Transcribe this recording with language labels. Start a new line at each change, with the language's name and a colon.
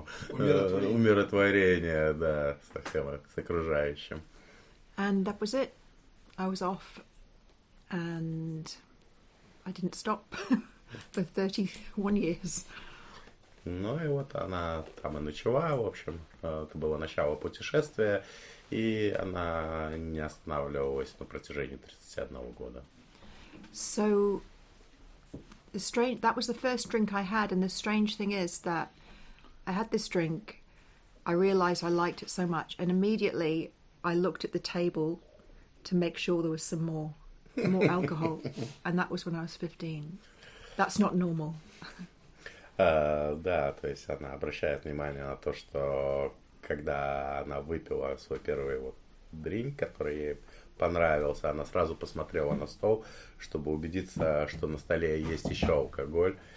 Russian: Умиротворение, да, с окружающим.
English: And that was it. I was off and I didn't stop for 31 years.
Russian: Ну и вот она там и начала, в общем, это было начало путешествия, и она не останавливалась на протяжении 31 года.
English: So that was the first drink I had, and the strange thing is that I had this drink, I realised I liked it so much, and immediately I looked at the table to make sure there was some more alcohol, and that was when I was 15. That's not normal.
Russian: Да, то есть она обращает внимание на то, что когда она выпила свой первый дринк, который ей понравился, она сразу посмотрела на стол, чтобы убедиться, что на столе есть еще алкоголь.